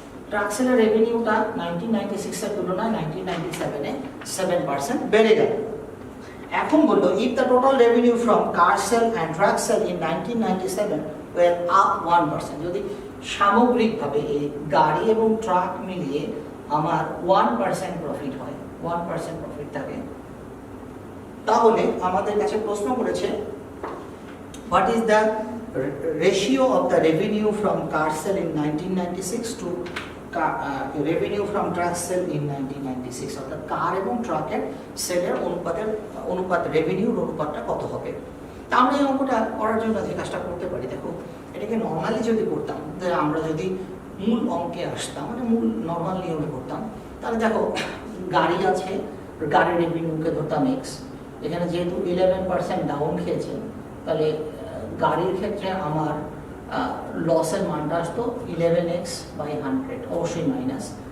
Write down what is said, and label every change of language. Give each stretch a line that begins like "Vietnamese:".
Bangla: Truck সেলের রেভিনিউটা 1996 এর তুলনায় 1997 এ 7% বেড়ে গেল। এখন বললো
English: if the total revenue from car sale and truck sale in 1997 were up 1%,
Bangla: যদি সামগ্রিকভাবে এই গাড়ি এবং ট্রাক মিলিয়ে আমার 1% প্রফিট হয়, 1% প্রফিট থাকে, তাহলে আমাদের কাছে প্রশ্ন করেছে
English: what is the ratio of the revenue from car sale in 1996 to revenue from truck sale in 1996,
Bangla: অর্থাৎ কার এবং ট্রাকের সেলের অনুপাত রেভিনিউর অনুপাতটা কত হবে। তা আমরা এই অঙ্কটা করার জন্য যে কাজটা করতে পারি, দেখো এটাকে নর্মালি যদি করতাম, আমরা যদি মূল অঙ্কে আসতাম, মানে মূল নর্মাল নিয়মে করতাম, তাহলে দেখো গাড়ি আছে, গাড়ির রেভিনিউকে ধরতাম এক্স, এখানে যেহেতু 11% ডাউন খেয়েছে তাহলে গাড়ির ক্ষেত্রে আমার লসের মানটা আসতো 11x/100, অবশ্যই মাইনাস।